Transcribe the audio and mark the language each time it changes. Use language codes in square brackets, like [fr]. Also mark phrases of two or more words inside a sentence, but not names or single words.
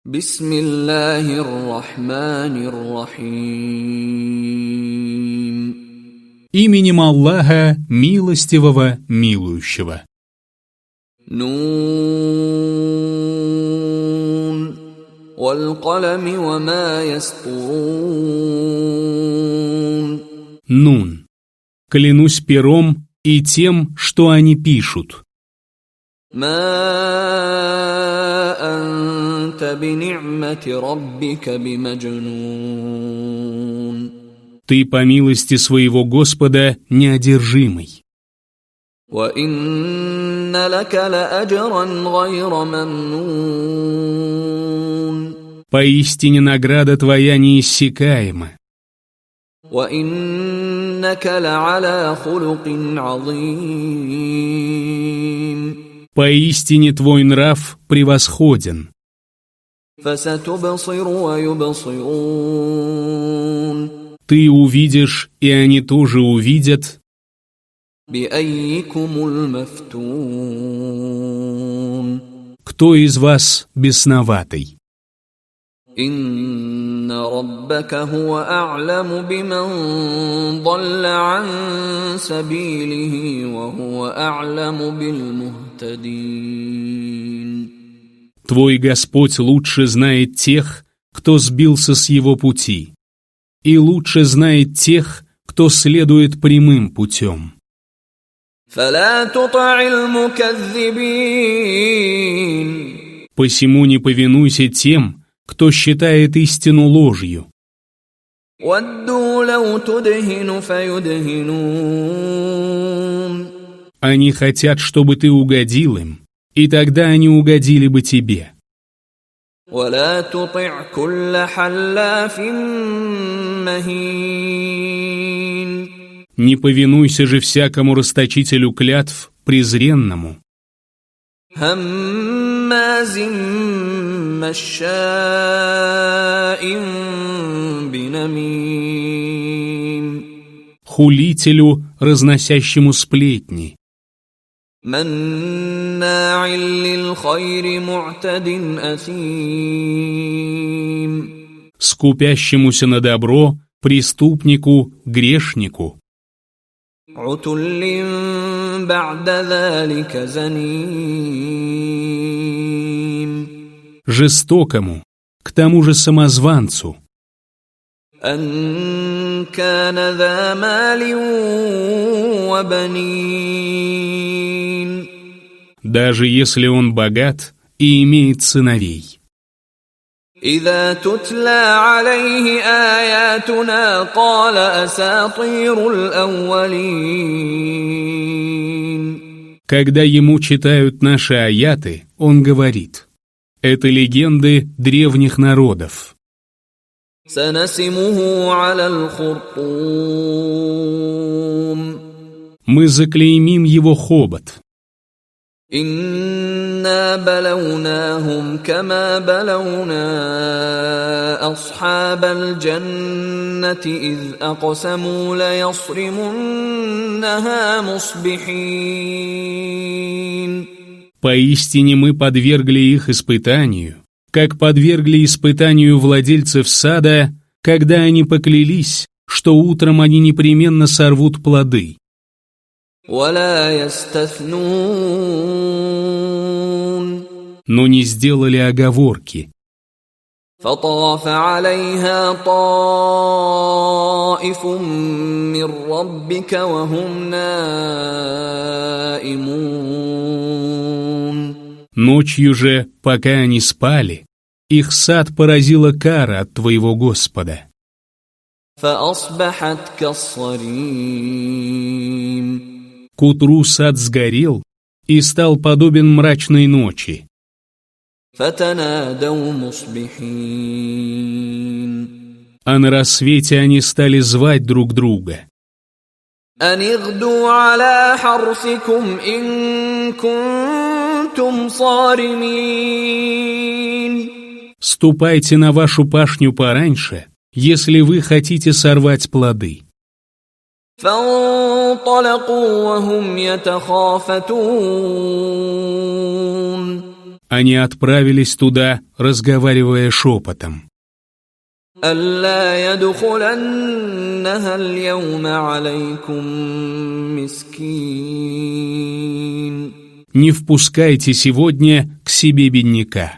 [ar] بسم الله الرحمن الرحيم. [ru] Именем Аллаха, милостивого, милующего. [ar] Нун. والقلم وما يسطرون. Нун. [ru] Клянусь пером и тем, что они пишут. [ar] ما أنت بنعمة ربك بمجنون. [ru] Ты по милости своего Господа неодержимый. [ar] وإن لك لأجرا غير ممنون. [ru] Поистине награда твоя неиссякаема. [ar] وإنك لعلى خلق عظيم. [ru] Поистине твой нрав превосходен. [ar] فستبصر ويبصرون. [ru] Ты увидишь, и они тоже увидят. [ar] بأييكم المفتون. [ru] Кто из вас бесноватый? [ar] إن ربك هو أعلم بمن ضل عن سبيله وهو أعلم بالمهتدين. [ru] Твой Господь лучше знает тех, кто сбился с его пути, и лучше знает тех, кто следует прямым путем. [ar] فلا تطع المكذبين. [ru] Посему не повинуйся тем, кто считает истину ложью. [ar] ودوا لو تدهن فيدهنون. [ru] Они хотят, чтобы ты угодил им, и тогда они угодили бы тебе. [ar] ولا تطع كل حلاف مهين. [ru] Не повинуйся же всякому расточителю клятв, презренному. [ar] هماز مشاء بنميم. [ru] Хулителю, разносящему сплетни. [ar] مناع للخير معتد أثيم. [ru] Скупящемуся на добро, преступнику, грешнику. [ar] عتل بعد ذلك زنيم. [ru] Жестокому, к тому же самозванцу. [ar] أن كان ذا مال وبنين. [ru] Даже если он богат и имеет сыновей. [ar] إذا تتلى عليه آياتنا قال أساطير الأولين. [ru] Когда ему читают наши аяты, он говорит: это легенды древних народов. [ar] سنسمه على الخرطوم. [ru] Мы заклеймим его хобот. [ar] إنا بلوناهم كما بلونا أصحاب الجنة إذ أقسموا ليصرمنها مصبحين. [ru] Поистине мы подвергли их испытанию, как подвергли испытанию владельцев сада, когда они поклялись, что утром они непременно сорвут плоды. [ar] ولا يستثنون. [ru] Но не сделали оговорки. [ar] فطاف عليها طائف من ربك وهم نائمون. [ru] Ночью же, пока они спали, их сад поразила кара от твоего Господа. [ar] فأصبحت كالصريم. [ru] К утру сад сгорел и стал подобен мрачной ночи. [ar] فتنادوا مصبحين. [ru] А на рассвете они стали звать друг друга. [ar] أن اغدوا على حرثكم إن كنتم صارمين. [ru] Ступайте на вашу пашню пораньше, если вы хотите сорвать плоды. [ar] فانطلقوا وهم يتخافتون. [ru] Они отправились туда, разговаривая шепотом. [ar] ألا يدخلنها اليوم عليكم مسكين [ru] Не впускайте сегодня к себе бедняка.